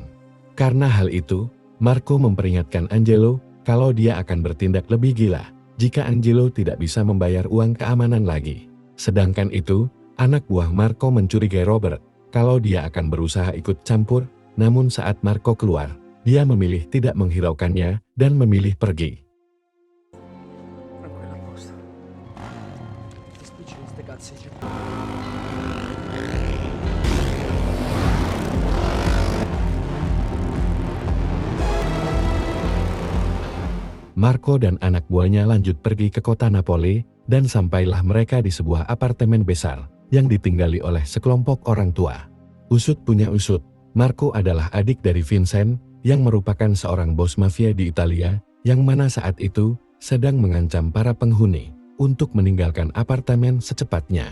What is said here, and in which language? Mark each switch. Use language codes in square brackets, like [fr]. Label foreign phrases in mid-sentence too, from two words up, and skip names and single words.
[id] Karena hal itu, Marco memperingatkan Angelo kalau dia akan bertindak lebih gila jika Angelo tidak bisa membayar uang keamanan lagi. Sedangkan itu, anak buah Marco mencurigai Robert kalau dia akan berusaha ikut campur, namun saat Marco keluar, dia memilih tidak menghiraukannya dan memilih pergi. [it] Tranquilla, a posto. Ti spicci queste cazzi. [id] Marco dan anak buahnya lanjut pergi ke kota Napoli dan sampailah mereka di sebuah apartemen besar yang ditinggali oleh sekelompok orang tua. Usut punya usut, Marco adalah adik dari Vincent yang merupakan seorang bos mafia di Italia yang mana saat itu sedang mengancam para penghuni untuk meninggalkan apartemen secepatnya.